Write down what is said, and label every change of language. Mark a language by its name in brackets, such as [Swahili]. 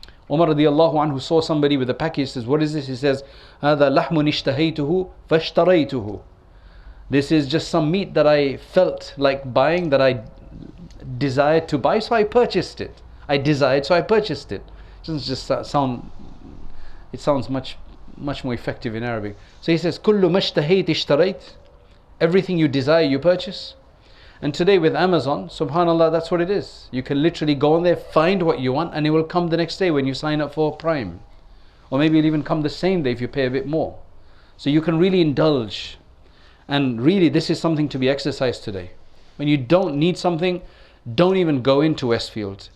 [English] Umar radiallahu anhu saw somebody with a package. Says, what is this? He says, [Arabic] هذا لحم اشتهيته فاشتريته. [English] This is just some meat that I felt like buying, that I desired to buy, so I purchased it. I desired, so I purchased it. It doesn't just sound. It sounds much more effective in Arabic. So he says, [Arabic] كل ما اشتهيت اشتريت. [English] Everything you desire, you purchase. And today with Amazon, subhanallah, that's what it is. You can literally go on there, find what you want, and it will come the next day when you sign up for Prime. Or maybe it'll even come the same day if you pay a bit more. So you can really indulge. And really, this is something to be exercised today. When you don't need something, don't even go into Westfield.